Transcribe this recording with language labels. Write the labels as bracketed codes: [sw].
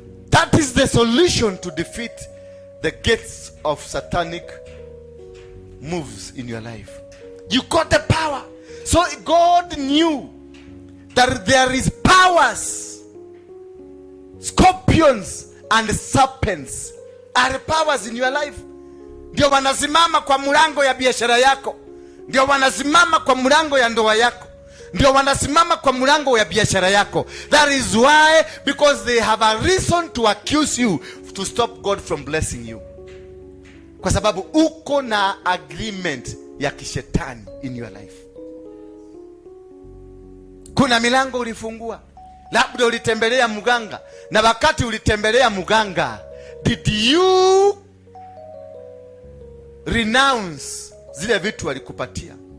[en] That is the solution to defeat the gates of satanic moves in your life. You got the power. So God knew that there is powers, scorpions and serpents are powers in your life. [sw] Ndio wanasimama kwa mlango ya biashara yako. Ndio wanasimama kwa mlango ya ndoa yako. Ndio wanasimama kwa mlango ya biashara yako. [en] That is why, because they have a reason to accuse you, to stop God from blessing you. [sw] Kwa sababu uko na agreement ya kishetani [en] in your life. [sw] Kuna milango ulifungua. Labda ulitembelea mganga, na wakati ulitembelea mganga, [en] did you renounce [sw] zile vitu alikupatia?